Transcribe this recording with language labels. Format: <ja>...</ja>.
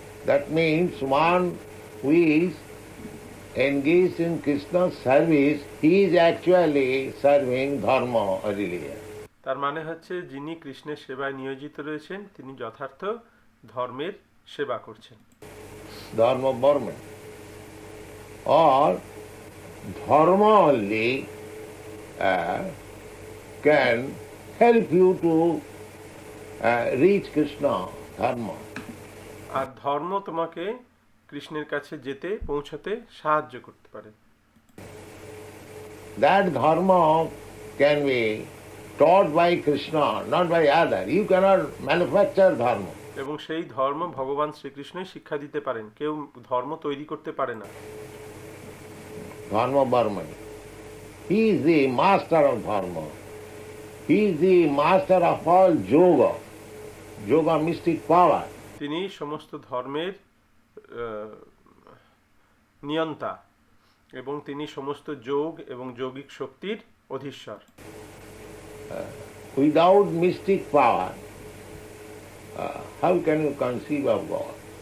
<en>That means one who is engaged in Krishna's service, he is actually serving Dharma or religion.</en> <bn>তার মানে হচ্ছে যিনি কৃষ্ণের সেবায় নিয়োজিত রয়েছেন, তিনি যথার্থ ধর্মের সেবা করছেন।</bn> <en>Dharma Barman. Or Dharma only can help you to reach Krishna, Dharma.</en> <bn>আর ধর্ম তোমাকে কৃষ্ণের কাছে পৌঁছাতে সাহায্য করতে পারে।</bn> <en>That Dharma can be taught by Krishna, not by other. You cannot manufacture Dharma.</en> <bn>এবং সেই ধর্ম ভগবান শ্রীকৃষ্ণই শিক্ষা দিতে পারেন, কেউ ধর্ম তৈরি করতে পারে না।</bn> <en>Dharma Barman. He is the master of Dharma. He is the master of all yoga. Yoga mystic power.</en> <bn>তিনি সমস্ত ধর্মের নিয়ন্তা এবং তিনি সমস্ত যোগ এবং যৌগিক শক্তির অধীশ্বর।</bn> <en>Without mystic power, how can you conceive of God?</en>